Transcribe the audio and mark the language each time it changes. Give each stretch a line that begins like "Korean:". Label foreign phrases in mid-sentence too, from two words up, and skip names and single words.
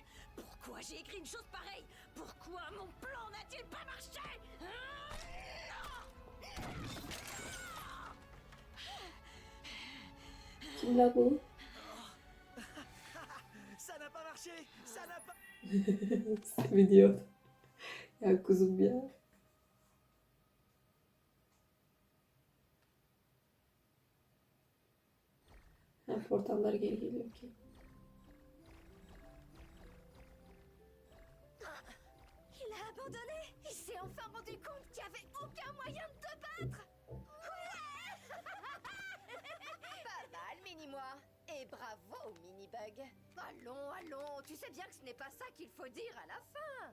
French: Pourquoi j'ai écrit une chose pareille? Pourquoi mon plan n'a-t-il pas marché?
Turkish: Kim la bu?
French: Ça n'a pas marché! Ça n'a pas...
Turkish: Seviniyor. Ya kuzum ya. Ha, portallar geri geliyor ki.
French: abandonné. Il s'est enfin rendu compte qu'il n'y avait aucun moyen de te battre. Ouais. Pas mal, Mini-moi. Et bravo, Mini-Bug. Allons, allons, tu sais bien que ce n'est pas ça qu'il faut dire à la fin.